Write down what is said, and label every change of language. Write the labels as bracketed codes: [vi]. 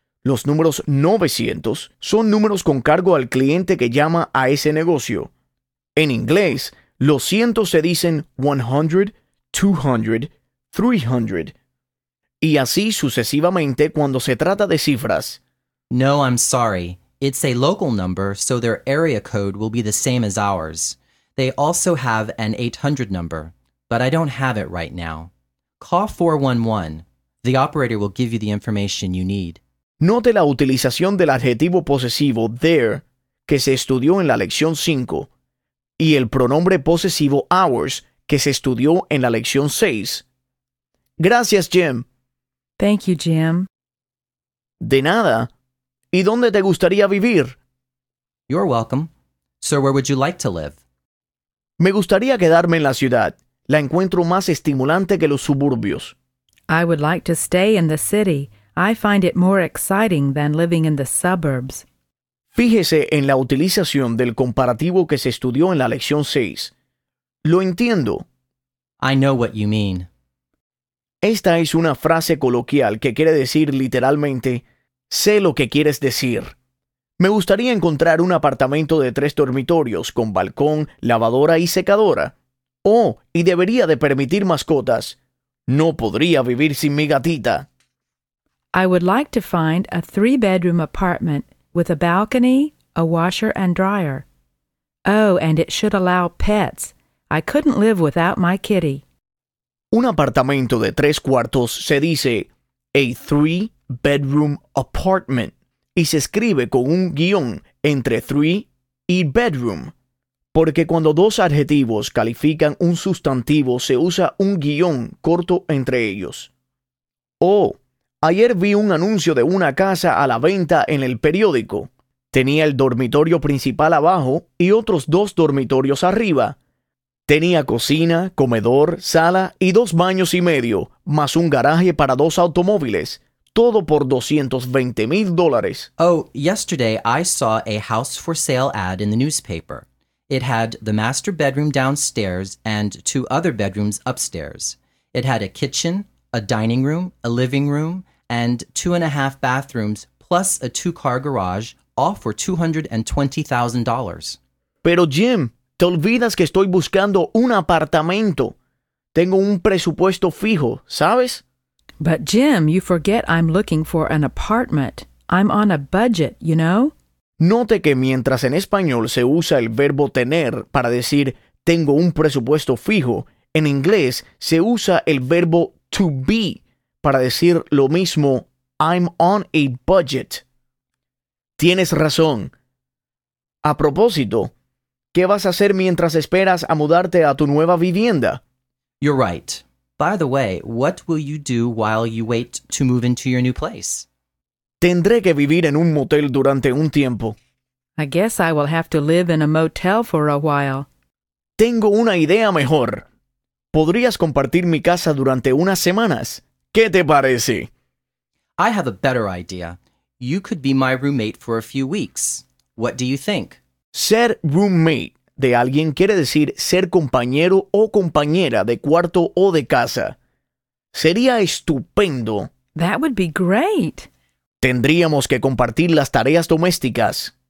[es] Los números 900 son números con cargo al cliente que llama a ese negocio. En inglés, los cientos se dicen 100, 200, 300 y así sucesivamente cuando se trata de cifras. [en] No, I'm sorry. It's a local number, so their area code will be the same as ours. They also have an 800 number. But I don't have it right now. Call 411. The operator will give you the information you need. [es] Note la utilización del adjetivo posesivo there, que se estudió en la lección 5, y el pronombre posesivo ours, que se estudió en la lección 6. Gracias, Jim. [en] Thank you, Jim. [es] De nada. ¿Y dónde te gustaría vivir? [en] You're welcome. Sir, where would you like to live? [es] Me gustaría quedarme en la ciudad. La encuentro más estimulante que los suburbios. [en] I would like to stay in the city. I find it more exciting than living in the suburbs. [es] Fíjese en la utilización del comparativo que se estudió en la lección 6. Lo entiendo. [en] I know what you mean. [es] Esta es una frase coloquial que quiere decir literalmente, sé lo que quieres decir. Me gustaría encontrar un apartamento de 3 dormitorios con balcón, lavadora y secadora. Oh, y debería de permitir mascotas. No podría vivir sin mi gatita. [en] I would like to find a 3-bedroom apartment with a balcony, a washer and dryer. Oh, and it should allow pets. I couldn't live without my kitty. [es] Un apartamento de 3 cuartos se dice [en] a 3-bedroom apartment [es] y se escribe con un guión entre 3 y bedroom. Porque cuando 2 adjetivos califican un sustantivo, se usa un guión corto entre ellos. Oh, ayer vi un anuncio de una casa a la venta en el periódico. Tenía el dormitorio principal abajo y otros 2 dormitorios arriba. Tenía cocina, comedor, sala y 2 baños y medio, más un garaje para 2 automóviles. Todo por $220,000. [en] Oh, yesterday I saw a house for sale ad in the newspaper. It had the master bedroom downstairs and 2 other bedrooms upstairs. It had a kitchen, a dining room, a living room, and 2.5 bathrooms, plus a 2-car garage, all for $220,000. [es] Pero Jim, te olvidas que estoy buscando un apartamento. Tengo un presupuesto fijo, ¿sabes? [en] But Jim, you forget I'm looking for an apartment. I'm on a budget, you know? [es] Note que mientras en español se usa el verbo tener para decir tengo un presupuesto fijo, en inglés se usa el verbo to be para decir lo mismo, [en] I'm on a budget. [es] Tienes razón. A propósito, ¿qué vas a hacer mientras esperas a mudarte a tu nueva vivienda? [en] You're right. By the way, what will you do while you wait to move into your new place? [es] Tendré que vivir en un motel durante un tiempo. [en] I guess I will have to live in a motel for a while. [es] Tengo una idea mejor. ¿Podrías compartir mi casa durante unas semanas? ¿Qué te parece? [en] I have a better idea. You could be my roommate for a few weeks. What do you think? [es] Ser roommate de alguien quiere decir ser compañero o compañera de cuarto o de casa. Sería estupendo. [en] That would be great. [es] Tendríamos que compartir las tareas domésticas.